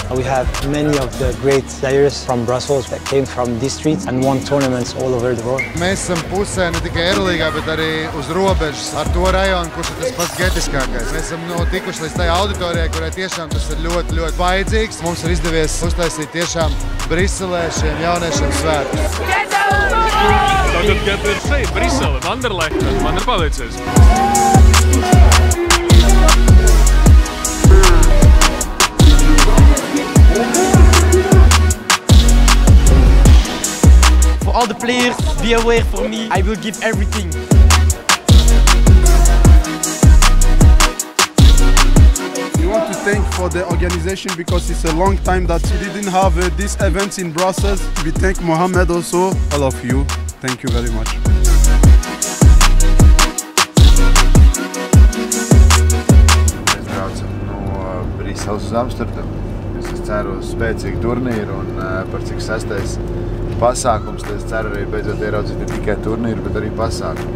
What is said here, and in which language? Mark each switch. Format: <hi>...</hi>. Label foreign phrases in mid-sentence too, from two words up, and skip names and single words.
<en>We have many of the great players from Brussels that came from these streets and won tournaments all over the world.</en> <lv>Mēs esam pusē ne tikai Eirolīgā, bet arī uz robežas ar to rajonu, kurš ir tas pats getiskākais. Mēs esam tikuši līdz tajā auditorijai, kurai tiešām tas ir ļoti, ļoti vajadzīgs. Mums ir izdevies uztaisīt tiešām Briselē šiem jauniešiem svētkus. Tagad Ghetto ir šeit, Brisele, Vanderlehta. Man ir palicies.</lv> <en>For all the players, be aware for me, I will give everything. We want to thank for the organization because it's a long time that we didn't have these events in Brussels. We thank Mohamed also, all of you. Thank you very much.</en> <lv>Mēs braucam no Briseles uz Amsterdamu. Es ceru uz spēcīgu turnīru un par cik 6. pasākums, tad es ceru arī beidzot ieraudzīt ne tikai turnīru, bet arī pasākumu.</lv>